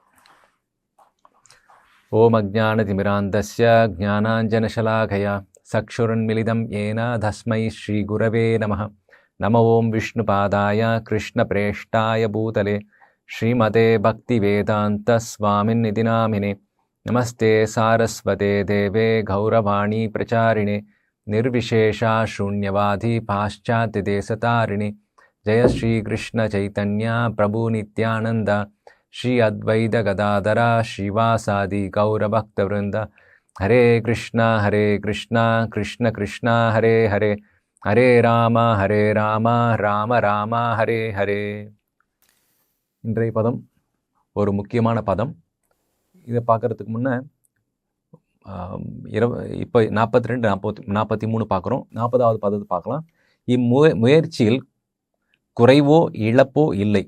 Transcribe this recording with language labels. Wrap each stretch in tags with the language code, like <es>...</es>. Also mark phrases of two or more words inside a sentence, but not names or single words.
<sa>ॐ अज्ञानतिमिरान्धस्य ज्ञानाञ्जनशलाकया चक्षुरुन्मीलितं येन तस्मै श्री गुरवे नमः. नम ॐ विष्णुपादाय कृष्णप्रेष्ठाय भूतले श्रीमते भक्तिवेदान्त स्वामिन्निति नामिने. नमस्ते सारस्वते देवे गौरवाणी प्रचारिणे निर्विशेष शून्यवादी पाश्चात्यदेशतारिणे. जय श्री कृष्ण चैतन्य प्रभु नित्यानंद श्री अद्वैत गदाधरा श्रीवासादि गौरभक्तवृंद. हरे कृष्णा कृष्ण कृष्णा हरे हरे, हरे राम राम राम हरे हरे.</sa> <ta>இன்றைய பதம் ஒரு முக்கியமான பதம். இதை பார்க்குறதுக்கு முன்னே இப்போ 42, 43 பார்க்குறோம். 40வது பதத்தை பார்க்கலாம். முயற்சியில் குறைவோ இழப்போ இல்லை.</ta>